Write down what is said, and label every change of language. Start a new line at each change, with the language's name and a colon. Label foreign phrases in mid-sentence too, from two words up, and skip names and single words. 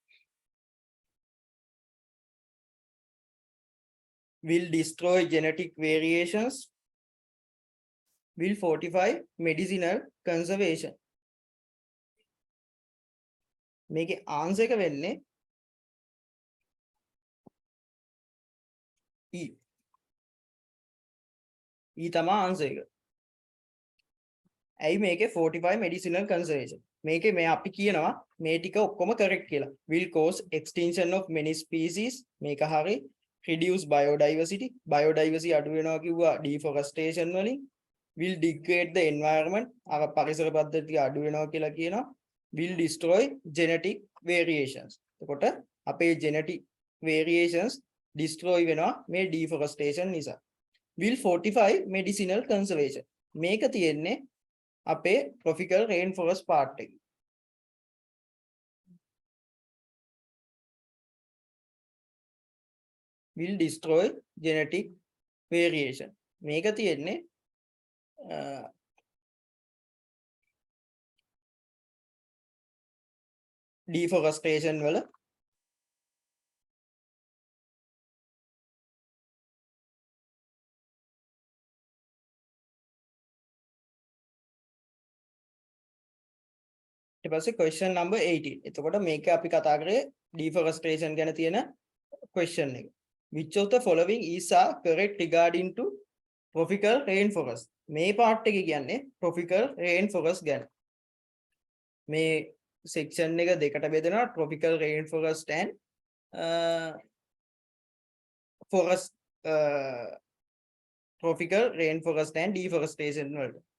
English: will destroy genetic variations, will fortify medicinal conservation.
Sinhala: මේකේ answer එක වෙන්නේ E. E තමයි answer එක. ඇයි මේකේ 45
English: medicinal conservation.
Sinhala: මේකේ මේ අපි කියනවා මේ ටික ඔක්කොම correct කියලා.
English: Will cause extinction of many species.
Sinhala: මේක හරි.
English: Reduce biodiversity.
Sinhala: Biodiversity අඩු වෙනවා කිව්වා deforestation වලින්.
English: Will degrade the environment.
Sinhala: අර පරිසර පද්ධතිය අඩු වෙනවා කියලා කියනවා.
English: Will destroy genetic variations.
Sinhala: එතකොට අපේ
English: genetic variations destroy
Sinhala: වෙනවා මේ deforestation නිසා.
English: Will fortify medicinal conservation.
Sinhala: මේක තියෙන්නේ අපේ
English: tropical rainforest part
Sinhala: එක.
English: Will destroy genetic variation.
Sinhala: මේක තියෙන්නේ deforestation වල ඊට පස්සේ
English: question number 18.
Sinhala: එතකොට මේක අපි කතා කරේ deforestation ගැන තියෙන question එක.
English: Which of the following is correct regarding to tropical rainforest?
Sinhala: මේ part එක කියන්නේ
English: tropical rainforest
Sinhala: ගැන. මේ section එක දෙකට බෙදෙනවා
English: tropical rainforest and forest tropical rainforest and deforestation
Sinhala: වලට.